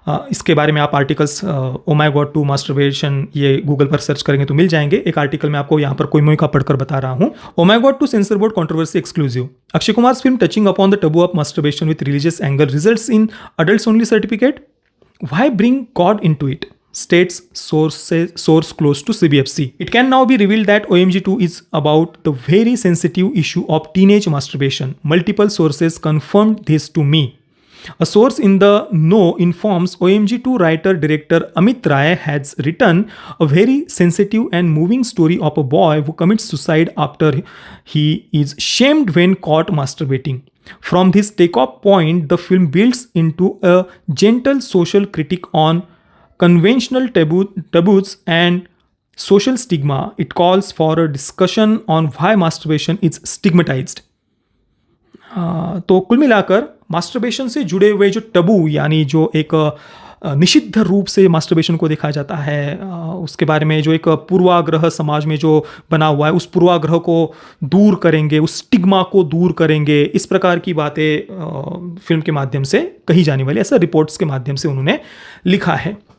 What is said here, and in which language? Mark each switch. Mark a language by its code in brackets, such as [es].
[hi] इसके बारे में आप articles oh my God to masturbation ये गूगल पर सर्च करेंगे तो मिल जाएंगे। एक आर्टिकल मैं आपको यहाँ पर कोई मोई का पढ़कर बता रहा हूँ। [en] Oh my God two censor board controversy exclusive, Akshay Kumar film touching upon the taboo of masturbation with religious angle results in adults only certificate, why bring God into it, states source close to CBFC. It can now be revealed that OMG2 is about the very sensitive issue of teenage masturbation. Multiple sources confirmed this to me. A source in the know informs OMG2 writer-director Amit Rai has written a very sensitive and moving story of a boy who commits suicide after he is shamed when caught masturbating. From this takeoff point, the film builds into a gentle social critique on conventional taboos and social stigma. It calls for a discussion on why masturbation is stigmatized. [hi] तो कुल मिलाकर masturbation से जुड़े हुए जो टबू, यानी जो एक निषिद्ध रूप से मास्टरबेशन को देखा जाता है, उसके बारे में जो एक पूर्वाग्रह समाज में जो बना हुआ है, उस पूर्वाग्रह को दूर करेंगे, उस स्टिग्मा को दूर करेंगे, इस प्रकार की बातें फिल्म के माध्यम से कही जाने वाली, ऐसा रिपोर्ट्स के माध्यम से उन्होंने लिखा है।